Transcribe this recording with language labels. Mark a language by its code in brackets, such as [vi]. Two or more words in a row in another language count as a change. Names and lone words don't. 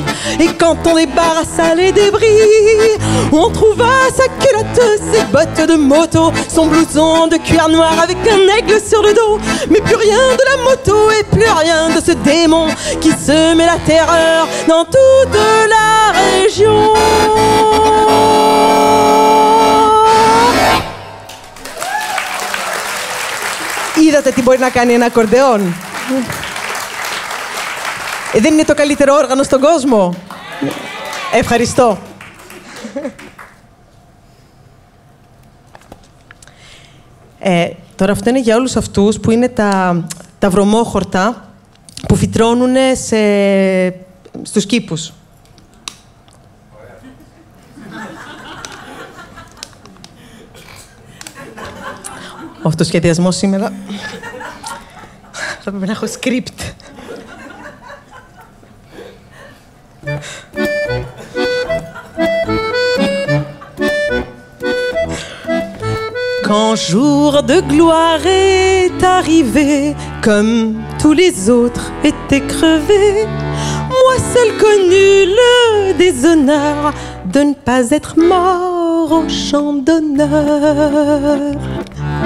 [fr] Et quand on débarrassa les débris, on trouva sa culotte, ses bottes de moto, son blouson de cuir noir avec un aigle sur le dos. Mais plus rien de la moto et plus rien de ce démon qui semait la terreur dans toute la région. [el] Είδατε τι μπορεί να κάνει ένα ακορντεόν. Δεν είναι το καλύτερο όργανο στον κόσμο. Ευχαριστώ. Τώρα αυτό είναι για όλους αυτούς που είναι τα βρωμόχορτα που φυτρώνουν στους κήπους. Ο αυτοσχεδιασμός σήμερα θα πρέπει να έχω script. [fr] Quand jour de gloire est arrivé, comme tous les autres étaient crevés, moi seul connus le déshonneur de ne pas être mort au champ d'honneur.